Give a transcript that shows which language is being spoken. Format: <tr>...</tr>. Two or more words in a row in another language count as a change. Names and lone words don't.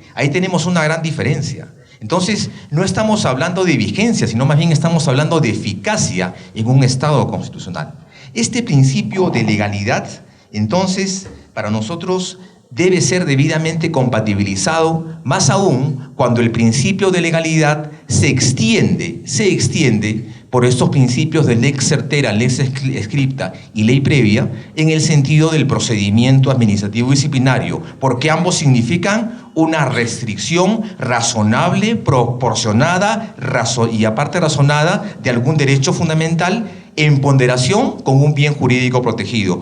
<es>Ahí tenemos una gran diferencia. Entonces, no estamos hablando de vigencia, sino más bien estamos hablando de eficacia en un Estado constitucional. Este principio de legalidad, entonces, para nosotros debe ser debidamente compatibilizado, más aún cuando el principio de legalidad se extiende por estos principios de</es> <la>lex certera, lex scripta</la> <es>y ley previa en el sentido del procedimiento administrativo disciplinario, porque ambos significan una restricción razonable, proporcionada y aparte razonada de algún derecho fundamental en ponderación con un bien jurídico protegido.</es>